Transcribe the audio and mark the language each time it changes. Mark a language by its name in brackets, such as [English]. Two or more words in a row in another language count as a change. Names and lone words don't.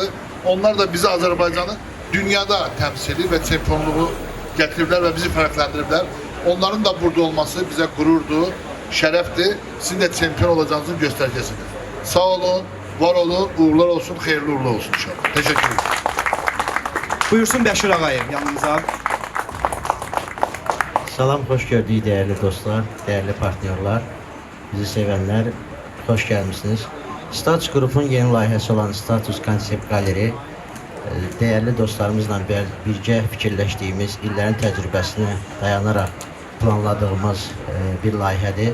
[Turkish] Onlar da bizi Azerbaycan'ı dünyada temsili ve çempiyonluğu getirdiler ve bizi fərqləndiriblər. [Azerbaijani] Onların da burada olması [Turkish] bize gururdu, [Azerbaijani] şərəfdir. Sizin de çempiyon olacağınızın göstərgəsidir. Sağ olun, var olun, uğurlar olsun, xeyirli uğurlu olsun inşallah. [Turkish] Teşekkür ederim. [Azerbaijani] Buyursun Bəşir Ağayev yanımıza. Salam, xoş gördük [Turkish] değerli dostlar, değerli partnyorlar, [Azerbaijani] bizi sevənlər, xoş gəlmişsiniz. Status Group'un yeni layihəsi olan Status Konsept Galeri değerli dostlarımızla birgə fikirləşdiyimiz, illərin təcrübəsinə dayanaraq planladığımız bir layihədir.